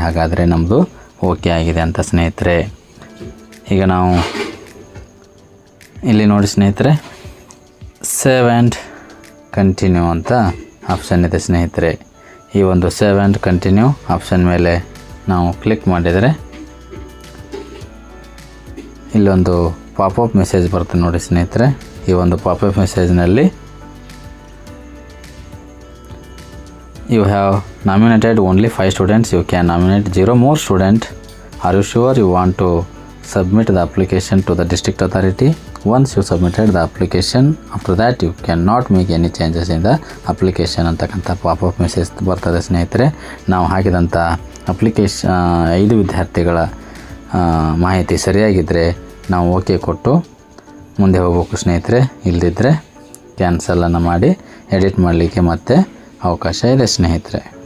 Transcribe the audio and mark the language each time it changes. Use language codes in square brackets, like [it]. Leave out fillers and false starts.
[kn] ಹಾಗಾದರೆ ನಮ್ಮದು ಓಕೆ ಆಗಿದೆ ಅಂತ ಸ್ನೇಹಿತರೆ. ಈಗ ನಾವು ಇಲ್ಲಿ ನೋಡಿ ಸ್ನೇಹಿತರೆ, ಸೇವ್ ಆ್ಯಂಡ್ ಕಂಟಿನ್ಯೂ ಅಂತ ಆಪ್ಷನ್ ಇದೆ ಸ್ನೇಹಿತರೆ. ಈ ಒಂದು ಸೇವ್ ಆ್ಯಂಡ್ ಕಂಟಿನ್ಯೂ ಆಪ್ಷನ್ ಮೇಲೆ ನಾವು ಕ್ಲಿಕ್ ಮಾಡಿದರೆ ಇಲ್ಲೊಂದು ಪಾಪಪ್ ಮೆಸೇಜ್ ಬರುತ್ತೆ ನೋಡಿ ಸ್ನೇಹಿತರೆ. ಈ ಒಂದು popup ಮೆಸೇಜ್ನಲ್ಲಿ [en] you have nominated only 5 students, you can nominate 0 more student. Are you sure you want to submit the application to the district authority? Once you submitted the application, after that you cannot make any changes in the application [kn] ಅಂತಕ್ಕಂಥ popup message ಬರ್ತದೆ ಸ್ನೇಹಿತರೆ. ನಾವು ಹಾಕಿದಂಥ application 5 ವಿದ್ಯಾರ್ಥಿಗಳ ಮಾಹಿತಿ ಸರಿಯಾಗಿದ್ದರೆ ನಾವು okay ಕೊಟ್ಟು ಮುಂದೆ ಹೋಗಬೇಕು ಸ್ನೇಹಿತರೆ. ಇಲ್ಲದಿದ್ದರೆ ಕ್ಯಾನ್ಸಲನ್ನು ಮಾಡಿ ಎಡಿಟ್ ಮಾಡಲಿಕ್ಕೆ ಮತ್ತೆ ಅವಕಾಶ ಇದೆ ಸ್ನೇಹಿತರೆ.